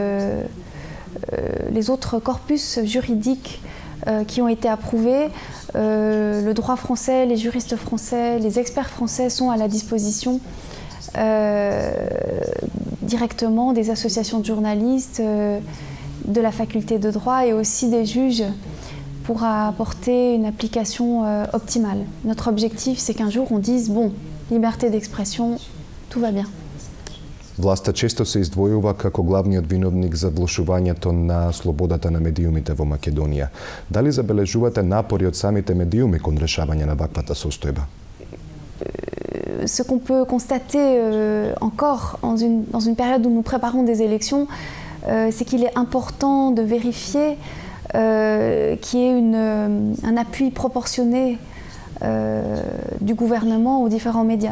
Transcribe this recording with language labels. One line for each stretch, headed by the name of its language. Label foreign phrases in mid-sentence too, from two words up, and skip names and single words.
French: les autres corpus juridiques qui ont été approuvés, le droit français, les juristes français, les experts français sont à la disposition directement des associations de journalistes, de la faculté de droit et aussi des juges pour apporter une application optimale. Notre objectif, c'est qu'un jour on dise, bon, liberté d'expression, tout va bien.
Macedonian: Власта често се издвојува како главниот виновник за влошувањето на слободата на медиумите во Македонија. Дали забележувате напори од самите медиуми кон решавање на ваквата состојба?
French: Ce qu'on peut constater encore dans une période où nous préparons des élections, c'est qu'il est important de vérifier qu'il y ait un appui proportionné du gouvernement aux différents médias.